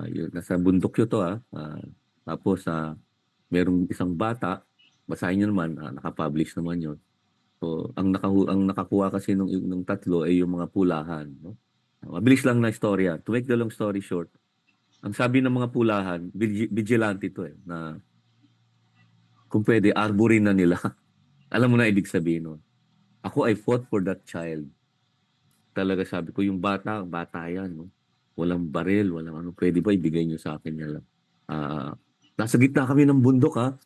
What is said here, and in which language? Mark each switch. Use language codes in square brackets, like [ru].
[tl] Nasa bundok yun to tapos, merong isang bata, basahin nyo naman, nakapublish naman yun. So, ang nakakuha kasi nung tatlo ay yung mga pulahan. No? Mabilis lang na istorya. [en] To make the long story short, [tl] ang sabi ng mga pulahan, vigilante to eh, na kung pwede, arborin na nila. Alam mo na ibig sabihin nun. [en] Ako, I fought for that child. [tl] Talaga sabi ko, yung bata, bata yan. No? Walang baril, walang ano. Pwede ba ibigay nyo sa akin yan lang? Nasa gitna kami ng bundok ha.